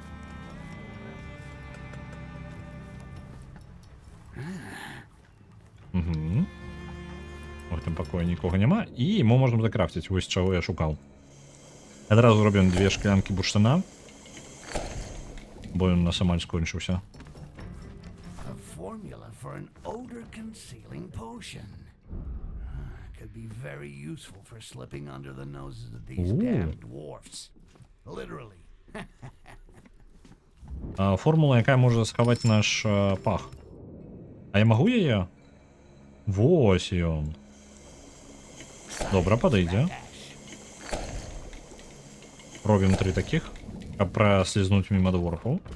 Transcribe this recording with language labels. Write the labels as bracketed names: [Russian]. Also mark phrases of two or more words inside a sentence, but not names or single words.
[Belarusian] Угу. У гэтым пакоі нікога няма. І мы можам закрафціць, вось чаго я шукаў. Адразу робім 2 шклянкі бурштына. Бо ён нас амаль скончыўся. [English] A formula for an odor-concealing potion. Could be very useful for slipping under the noses of these damn dwarfs. Literally. [Belarusian] Формула, якая можа схаваць наш пах. А я магу яе? Вось ён. Добра, падыдзе. Робім 3 таких, каб праслізнуць міма дворфаў.